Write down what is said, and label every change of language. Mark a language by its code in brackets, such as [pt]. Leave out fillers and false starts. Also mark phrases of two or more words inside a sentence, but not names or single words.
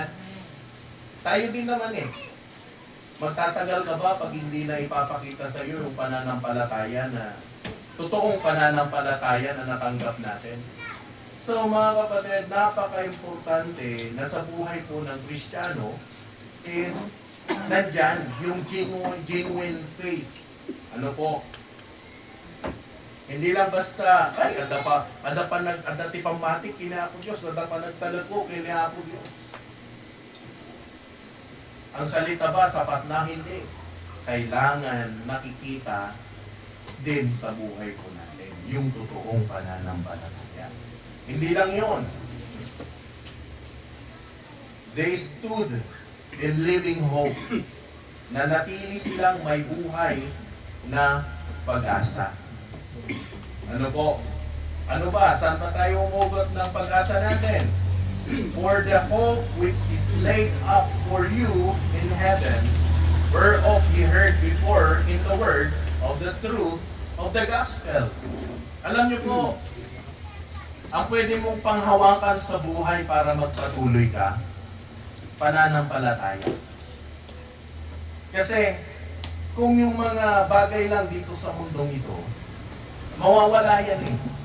[tl] Tayo din naman Magtatagal ka ba pag hindi na ipapakita sa iyo yung pananampalataya na totoong pananampalataya na natanggap natin? So mga kapatid, napaka-importante na sa buhay po ng Kristiyano is nandyan yung [en] genuine faith. [tl] Hindi lang basta, [ilo] ada ti pamatik, kina ako Diyos, ada pa nagtalago, kina ako Diyos. [tl] Ang salita ba, sapat na hindi? Kailangan nakikita din sa buhay ko natin yung totoong pananampalataya. Hindi lang yun. [en] They stood in living hope. [tl] Nanatili silang may buhay na pag-asa. Ano po? Ano ba? Saan pa tayo umugot ng pag-asa natin? [en] For the hope which is laid up for you in heaven, whereof ye heard before in the word of the truth of the gospel. [tl] Alam niyo po, ang pwede mong panghawakan sa buhay para magpatuloy ka, pananampalataya. Kasi, kung yung mga bagay lang dito sa mundong ito, mawawala yan eh.